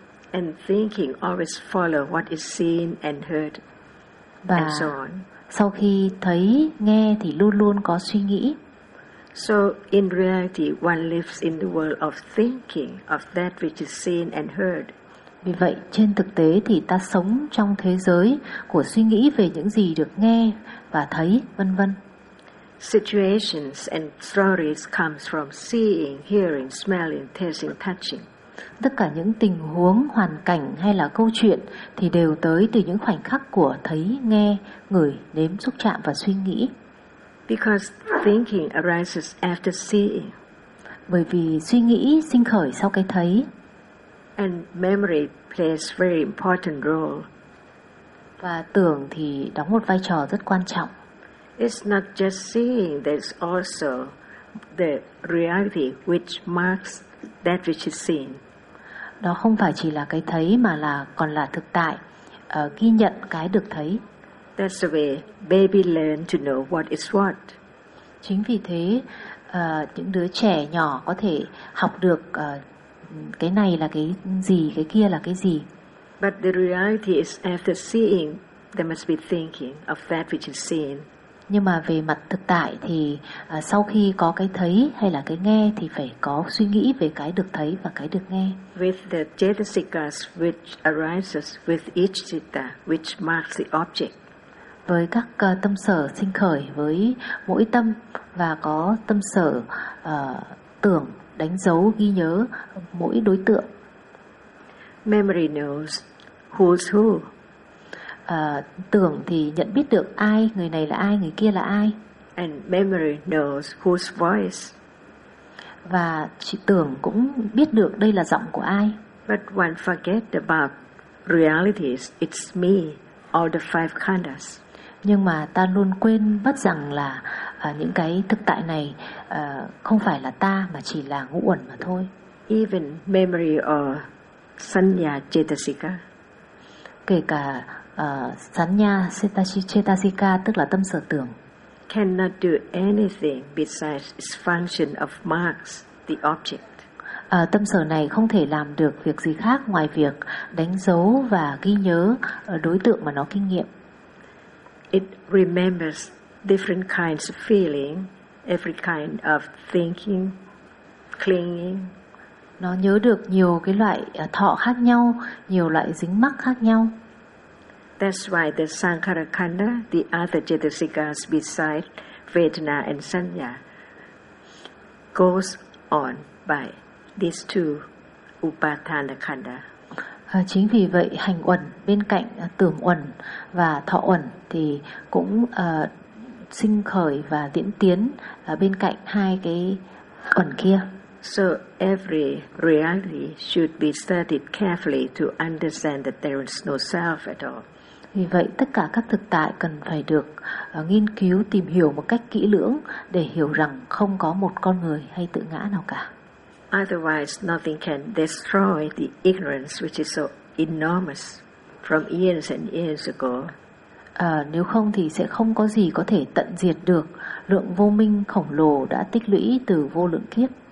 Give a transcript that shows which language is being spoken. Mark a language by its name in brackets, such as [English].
[English] And thinking always follow what is seen and heard. [Vietnamese] Và [English] and so on. [Vietnamese] Sau khi thấy, nghe thì luôn luôn có suy nghĩ. [English] So in reality one lives in the world of thinking of that which is seen and heard. [Vietnamese] Vì vậy trên thực tế thì ta sống trong thế giới của suy nghĩ về những gì được nghe và thấy, vân vân. [English] Situations and stories comes from seeing, hearing, smelling, tasting, touching. [Vietnamese] Tất cả những tình huống, hoàn cảnh hay là câu chuyện thì đều tới từ những khoảnh khắc của thấy, nghe, ngửi, nếm, xúc chạm và suy nghĩ. [English] Because thinking arises after seeing. [Vietnamese] Bởi vì suy nghĩ sinh khởi sau cái thấy. [English] And memory plays very important role. [Vietnamese] Và tưởng thì đóng một vai trò rất quan trọng. [English] It's not just seeing, there's also the reality which marks that which is seen. [Vietnamese] Đó không phải chỉ là cái thấy mà là còn là thực tại, ghi nhận cái được thấy. [English] That's the way baby learn to know what is what. [Vietnamese] Chính vì thế, những đứa trẻ nhỏ có thể học được cái này là cái gì, cái kia là cái gì. [English] But the reality is after seeing, there must be thinking of that which is seen. [Vietnamese] Nhưng mà về mặt thực tại thì sau khi có cái thấy hay là cái nghe thì phải có suy nghĩ về cái được thấy và cái được nghe. [English] With the chetasikas which arises with each citta which marks the object. [Vietnamese] Với các tâm sở sinh khởi với mỗi tâm và có tâm sở tưởng đánh dấu ghi nhớ mỗi đối tượng. [English] Memory knows who's who. [Vietnamese] Tưởng thì nhận biết được ai, người này là ai, người kia là ai. [English] And memory knows whose voice. [Vietnamese] Và chỉ tưởng cũng biết được đây là giọng của ai. [English] But one forget about realities, it's me, all the five khandhas. [Vietnamese] Nhưng mà ta luôn quên mất rằng là những cái thực tại này không phải là ta mà chỉ là ngũ uẩn mà thôi. [English] Even memory or sanya cetasika. [Vietnamese] Kể cả sanya cetasika tức là tâm sở tưởng. [English] Cannot do anything besides its function of marks the object. [Vietnamese] Tâm sở này không thể làm được việc gì khác ngoài việc đánh dấu và ghi nhớ đối tượng mà nó kinh nghiệm. [English] It remembers different kinds of feeling, every kind of thinking, clinging. [Vietnamese] Nó nhớ được nhiều cái loại thọ khác nhau, nhiều loại dính mắc khác nhau. [English] That's why the Sankhara Khanda, the other chetasikas besides Vedana and Sanya, goes on by these two Upadana Khanda. [Vietnamese] Chính vì vậy hành uẩn bên cạnh tưởng uẩn và thọ uẩn thì cũng sinh khởi và diễn tiến bên cạnh hai cái uẩn kia. [English] So every reality should be studied carefully to understand that there is no self at all. [Vietnamese] Vì vậy, tất cả các thực tại cần phải được nghiên cứu, tìm hiểu một cách kỹ lưỡng để hiểu rằng không có một con người hay tự ngã nào cả. [English] Otherwise, nothing can destroy the ignorance which is so enormous from years and years ago. [Vietnamese] Nếu không thì sẽ không có gì có thể tận diệt được lượng vô minh khổng lồ đã tích lũy từ vô lượng kiếp.